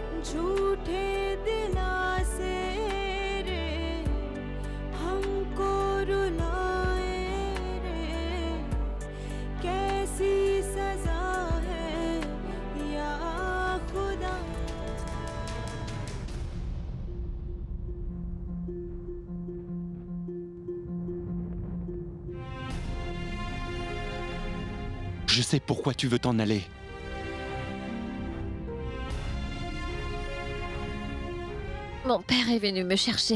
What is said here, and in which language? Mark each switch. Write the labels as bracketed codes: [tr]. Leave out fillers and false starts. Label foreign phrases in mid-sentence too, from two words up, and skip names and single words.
[hi] झूठे दिलासे रे हमको रुलाए रे कैसी सजा है या खुदा [fr] Je sais pourquoi tu veux t'en aller. Mon père est venu me chercher.